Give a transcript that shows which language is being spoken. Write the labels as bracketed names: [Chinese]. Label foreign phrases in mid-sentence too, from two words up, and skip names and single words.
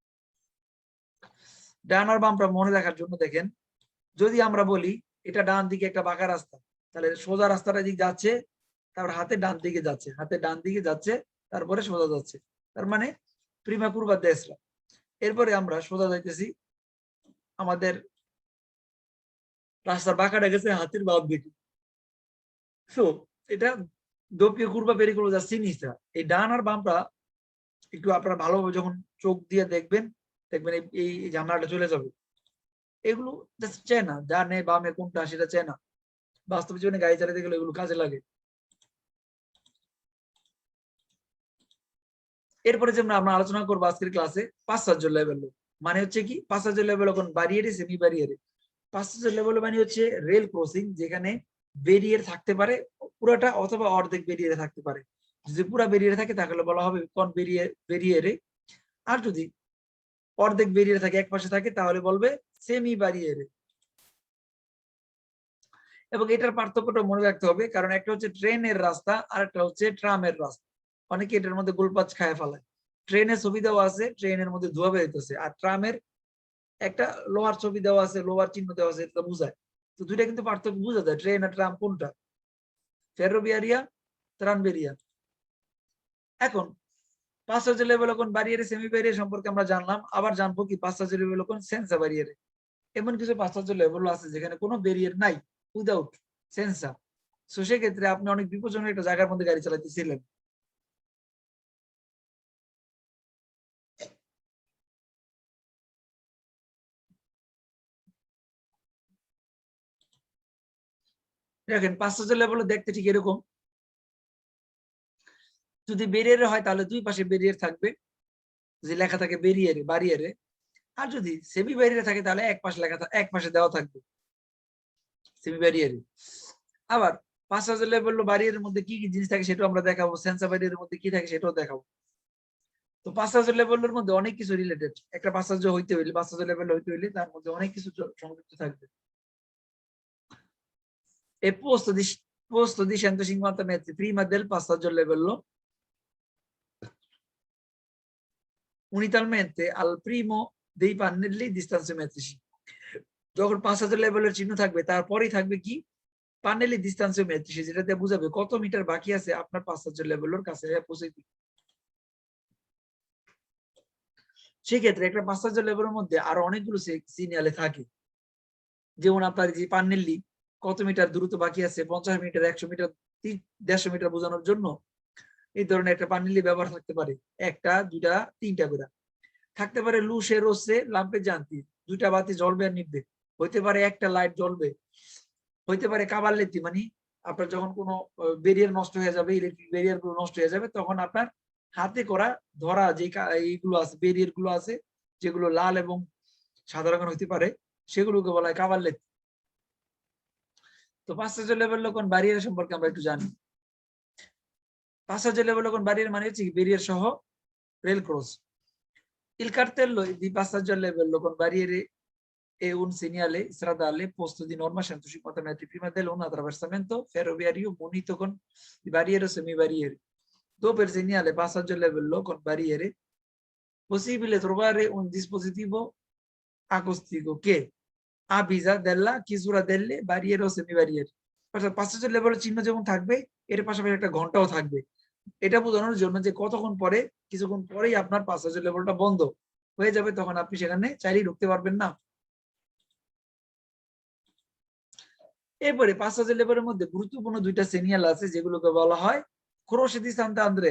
[Bangla] ডান আর বামটা মনে রাখার জন্য দেখেন, যদি আমরা বলি এটা ডান দিকে একটা বাঁকা রাস্তা, তাহলে সোজা রাস্তাটা দিক যাচ্ছে, তারপর হাতে ডান দিকে যাচ্ছে, হাতে ডান দিকে যাচ্ছে, তারপরে সোজা যাচ্ছে, তার মানে [Italian] prima curva destra. [Bangla] এরপরে আমরা সোজা যাইতেছি, আমাদের রাস্তার বাঁকাটা গেছে হাতের বাম দিকে। সো এটা [Italian] doppio curva pericolosa sinistra। [Bangla] এই ডান আর বামটা একটু আপনারা ভালোভাবে যখন চোখ দিয়ে দেখবেন, দেখবেন এই ঝামেলাটা চলে যাবে। এগুলো জাস্ট চেনা, ডানে বামে কোনটা সেটা চেনা, বাস্তব জীবনে গাড়ি চালাতে গেলে এগুলো কাজে লাগে। এরপরে যে আমরা আলোচনা করবো আজকের ক্লাসে [Italian] passaggio livello, [Bangla] মানে হচ্ছে কি [Italian] passaggio livello con barriere semi barriere। passaggio livello [Bangla] মানে হচ্ছে রেল ক্রসিং, যেখানে ব্যারিয়ার থাকতে পারে পুরাটা অথবা অর্ধেক ব্যারিয়ারে থাকতে পারে। যদি পুরা ব্যারিয়ারে থাকে তাহলে বলা হবে কোন ব্যারিয়ারে, আর যদি অর্ধেক ব্যারিয়ারে থাকে, এক পাশে থাকে, তাহলে বলবে সেমি ব্যারিয়ারে। এবং এটার পার্থক্যটা মনে রাখতে হবে, কারণ একটা হচ্ছে ট্রেনের রাস্তা আর একটা হচ্ছে ট্রামের রাস্তা। অনেকে এটার মধ্যে গোলপাচ খায় ফেলায়। ট্রেনের ছবি দেওয়া আছে, ট্রেনের মধ্যে ধোয়া বেরোতেছে, আর ট্রামের একটা লোহার ছবি দেওয়া আছে, লোহার চিহ্ন দেওয়া আছে, এটা বোঝায়। তো দুইটা কিন্তু পার্থক্য বোঝা যায়, ট্রেন আর ট্রাম কোনটা, [Italian] ferroviaria tranviaria. [Bangla] এখন [Italian] passaggio livello con barriere semi barriere [Bangla] সম্পর্কে আমরা জানলাম, আবার জানবো কি [Italian] passaggio livello con senza barriere। [Bangla] এমন কিছু [Italian] passaggio livello [Bangla] আছে যেখানে কোনো ব্যারিয়ার নাই, উইদাউট সেন্সা। সো সেক্ষেত্রে আপনি অনেক বিপজ্জনক একটা জায়গার মধ্যে গাড়ি চালাতেছিলেন। দেখেন [Italian] passaggio livello [Bangla] দেখতে ঠিক এরকম। যদি ব্যারিয়ারে হয় তাহলে দুই পাশে ব্যারিয়ার থাকবে, যে লেখা থাকে ব্যারিয়ারে বারিয়ারে। আর যদি সেমি ব্যারিয়ারে থাকে তাহলে এক পাশে লেখা এক পাশে দেওয়া থাকবে সেমি ব্যারিয়ারে। আবার [Italian] passaggio livello [Bangla] বারিয়ারের মধ্যে কি কি জিনিস থাকে সেটাও আমরা দেখাবো, সেন্সা ব্যারিয়ারের মধ্যে কি থাকে সেটাও দেখাবো। তো [Italian] passaggio livello [Bangla] র মধ্যে অনেক কিছু রিলেটেড, একটা passaggio হইতে হইলে, [Italian] passaggio livello [Bangla] হইতে হইলে তার মধ্যে অনেক কিছু সংযুক্ত থাকবে। [Italian] E posto di 150 metri prima del passaggio livello unitamente al primo dei pannelli distanziometrici। [Bangla] যখন [Italian] passaggio livello [Bangla] র চিহ্ন থাকবে তারপরেই থাকবে কি [Italian] pannelli distanziometrici, [Bangla] যেটাতে বোঝাবে কত মিটার বাকি আছে আপনার [Italian] passaggio livello [Bangla] র কাছে পৌঁছাইতে। সেক্ষেত্রে একটা [Italian] passaggio livello [Bangla] র মধ্যে আরো অনেকগুলো সিগন্যালে থাকে, যেমন আপনার যে পান্নেল্লি কত মিটার দূরত্ব বাকি আছে, 50 মিটার, 100 মিটার, 150 মিটার বোঝানোর জন্য এই ধরনের একটা পান্নেল্লি ব্যবহার থাকতে পারে, একটা দুইটা তিনটা করে থাকতে পারে। [Italian] luce rosse lampe zanti, [Bangla] দুইটা বাতি জ্বলবে আর নিভবে, হইতে পারে একটা লাইট জ্বলবে, হইতে পারে কাবাল্লেতি, মানে আপনার যখন কোনো ব্যারিয়ার নষ্ট হয়ে যাবে, ইলেকট্রিক ব্যারিয়ার গুলো নষ্ট হয়ে যাবে, তখন আপনার হাতে করা ধরা যে এইগুলো আছে, ব্যারিয়ার গুলো আছে, যেগুলো লাল এবং সাদা রঙের হইতে পারে, সেগুলোকে বলা হয় কাবাল্লেতি। তো [Italian] passaggio livello con barriere [Bangla] সম্পর্কে আমরা একটু জানি। [Italian] passaggio livello con barriere [Bangla] মানে হচ্ছে ব্যারিয়ার সহ রেল ক্রস। [Italian] Il cartello di passaggio a livello con barriere è un segnale stradale posto di norma 150 metri prima un attraversamento ferroviario munito con barriere o semibarriere. Dopo il segnale passaggio a livello con barriere, possibile trovare un dispositivo acústico che avvisa della chiusura delle barriere o semibarriere। [Bangla] অর্থাৎ পাশ্চাত্য লেভেলের চিহ্ন যেমন থাকবে এর পাশাপাশি একটা ঘন্টাও থাকবে। এটা বোঝানোর জন্য যে কতক্ষণ পরে, কিছুক্ষণ পরেই আপনার পাশ্চাত্য লেভেলটা বন্ধ হয়ে যাবে, তখন আপনি সেখানে চাইলেই ঢুকতে পারবেন না। এরপরে পাশ্চাত্য লেভেলের মধ্যে গুরুত্বপূর্ণ দুইটা সিগন্যাল আছে যেগুলোকে বলা হয় [Italian] croce di Sant'Andrea.